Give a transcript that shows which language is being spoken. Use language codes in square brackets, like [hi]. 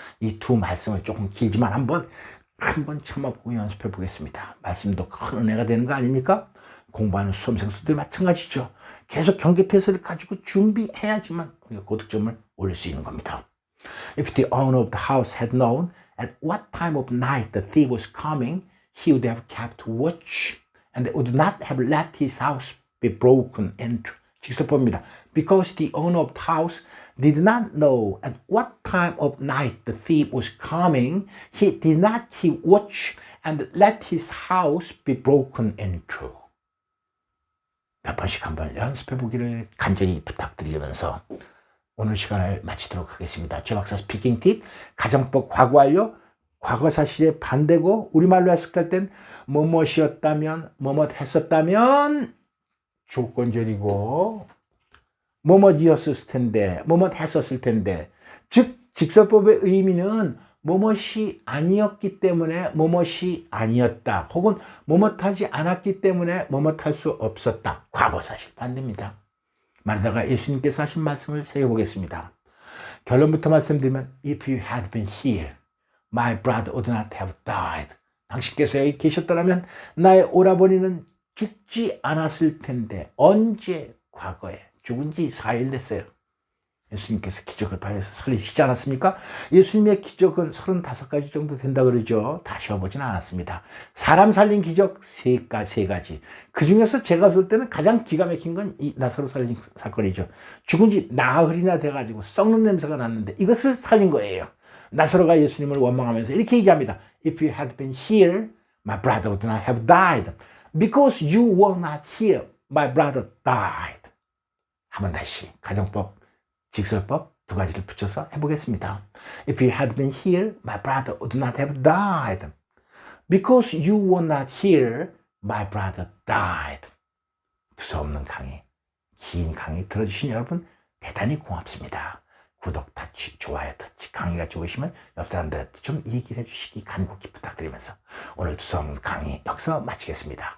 [ko] 이 두 말씀을 조금 길지만 한번 참아보고 연습해 보겠습니다. 말씀도 큰 은혜가 되는 거 아닙니까? 공부하는 수험생수들 마찬가지죠. 계속 경계태세를 가지고 준비해야지만 우리가 고득점을 올릴 수 있는 겁니다. [en] If the owner of the house had known at what time of night the thief was coming, he would have kept watch and would not have let his house be broken into. [ko] 직설법입니다. [en] Because the owner of the house did not know at what time of night the thief was coming, he did not keep watch and let his house be broken into. [ko] 몇 번씩 한번 연습해 보기를 간절히 부탁드리면서 오늘 시간을 마치도록 하겠습니다. 최 박사 스피킹 팁, 가정법 과거 완료, 과거 사실의 반대고 우리말로 해석할 땐 뭐뭇이었다면, 뭐뭇 했었다면 조건절이고 뭐뭇이었을 텐데, 뭐뭇 했었을 텐데, 즉 직설법의 의미는 뭐뭇이 아니었기 때문에 뭐뭇이 아니었다. 혹은 뭐뭇하지 않았기 때문에 뭐뭇할 수 없었다. 과거 사실 반대입니다. 말하다가 예수님께서 하신 말씀을 새겨보겠습니다. 결론부터 말씀드리면 [en] If you had been here, my brother would not have died. [ko] 당신께서 여기 계셨더라면 나의 오라버니는 죽지 않았을 텐데 언제 과거에 죽은 지 4일 됐어요. 예수님께서 기적을 발휘해서 살리시지 않았습니까? 예수님의 기적은 35가지 정도 된다 그러죠. 다 쉬어보진 않았습니다. 사람 살린 기적 세 가지. 그 중에서 제가 볼 때는 가장 기가 막힌 건 이 나사로 살린 사건이죠. 죽은 지 나흘이나 돼가지고 썩는 냄새가 났는데 이것을 살린 거예요. 나사로가 예수님을 원망하면서 이렇게 얘기합니다. [en] If you had been here, my brother would not have died. Because you were not here, my brother died. [ko] 한번 다시 가정법, 직설법 두 가지를 붙여서 해보겠습니다. [en] If you had been here, my brother would not have died. Because you were not here, my brother died. [ko] 두서없는 강의, 긴 강의 들어주신 여러분 대단히 고맙습니다. 구독 터치, 좋아요 터치, 강의가 좋으시면 옆 사람들한테 좀 얘기를 해주시기 간곡히 부탁드리면서 오늘 두성 강의 여기서 마치겠습니다.